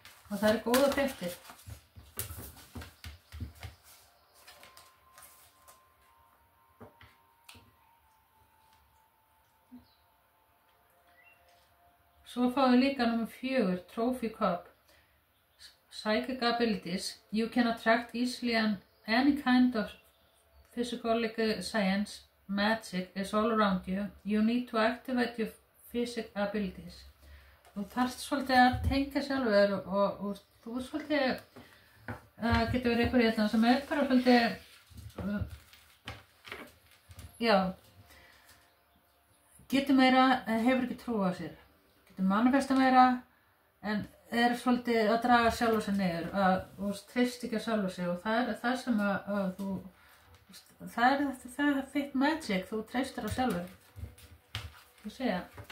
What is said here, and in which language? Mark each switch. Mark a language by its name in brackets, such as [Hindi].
[Icelandic] Og það er góða fréttir. Svo fáum við líka nummer 4, Trophy Cup. [English] Psychic abilities. You can attract easily and any kind of physical science, magic is all around you. You need to activate your physic abilities. [Icelandic] Þú þarft svolítið að tengja sjálfur og þú svolítið getur verið einhver hérna sem er bara svolítið já getur meira en hefur ekki trú á sér. Manifesta meira en er svolítið að draga sjálf sig niður og treyst ekki að sjálf sig og það er það sem að þú það er þitt magic, þú treystir á sjálfur þú segja